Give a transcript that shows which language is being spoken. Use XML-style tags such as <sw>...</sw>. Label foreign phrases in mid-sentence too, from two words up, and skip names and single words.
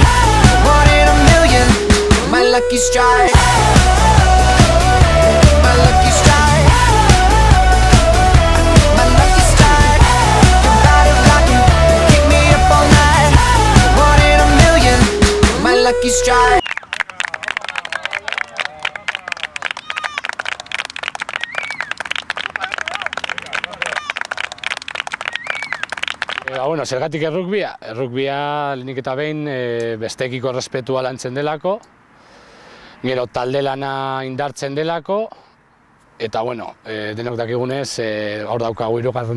<en>One in a million, my lucky strike. My lucky strike. My lucky strike. Your body rocking, keep me up all night. One in a million, my lucky strike.</en> <eu>Bueno, zergatik errugbia? Errugbia lehenik eta behin bestekiko errespetua lantzen delako, gero talde lana indartzen delako, eta bueno, denok dakigunez, hor daukagu 3.</eu>